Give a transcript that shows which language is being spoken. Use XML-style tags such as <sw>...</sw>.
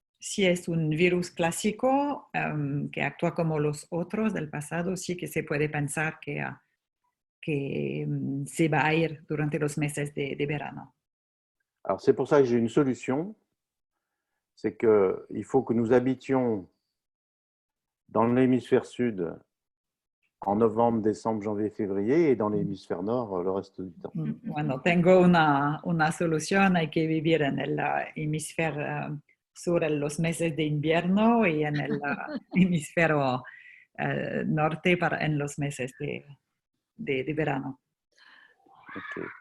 <es>Si es un virus clásico que actúa como los otros del pasado, sí que se puede pensar que que se va a ir durante los meses de verano.</es> <fr>Alors, c'est pour ça que j'ai une solution. C'est qu'il faut que nous habitions dans l'hémisphère sud en novembre, décembre, janvier, février et dans l'hémisphère nord le reste du temps.</fr> <es>Bueno, tengo una solución. Hay que vivir en el hemisferio sur en los meses de invierno y en el hemisferio norte en los meses de verano. Okay.</es>